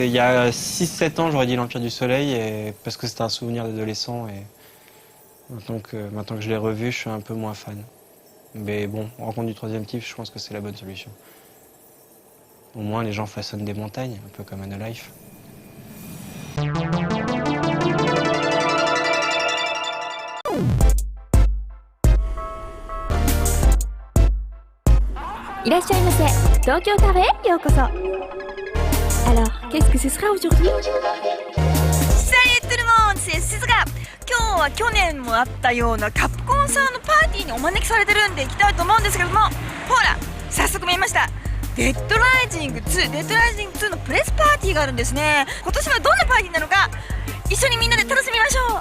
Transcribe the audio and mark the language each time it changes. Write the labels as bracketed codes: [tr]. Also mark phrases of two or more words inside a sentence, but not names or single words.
[fr] Il y a 6-7 ans, j'aurais dit l'Empire du Soleil, parce que c'était un souvenir d'adolescent. Et maintenant que je l'ai revu, je suis un peu moins fan. Mais bon, Rencontre du troisième type, je pense que c'est la bonne solution. Au moins, les gens façonnent des montagnes, un peu comme Anno Life. [ja] いらっしゃいませ。東京カフェへようこそ。 [fr] Alors, qu'est-ce que ce sera aujourd'hui? Salut tout le monde, c'est Suzuka。 [ja] 今日は去年もあったようなカプコンさんのパーティーにお招きされてるんで行きたいと思うんですけれども、ほら、早速見えました。デッドライジング2のプレスパーティーがあるんですね。今年はどんなパーティーなのか、一緒にみんなで楽しみましょう。